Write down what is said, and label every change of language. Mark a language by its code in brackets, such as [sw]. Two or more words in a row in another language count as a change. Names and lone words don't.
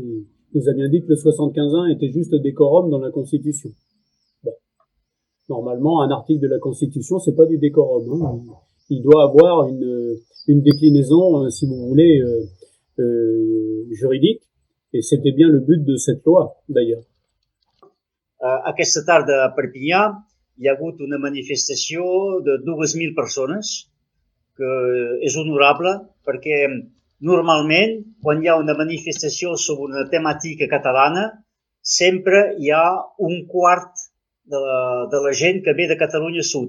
[fr] Il nous a bien dit que le 75.1 était juste décorum dans la Constitution. Bon. Normalement, un article de la Constitution, c'est pas du décorum. Hein. Il doit avoir une déclinaison, si vous voulez, juridique. Et c'était bien le but de cette loi, d'ailleurs. [ca] Aquesta tarda a Perpinyà hi ha hagut una manifestació de 2.000 persones, que és honorable perquè normalment, quan hi ha una manifestació sobre una temàtica catalana, sempre hi ha un quart de la gent que ve de Catalunya Sud.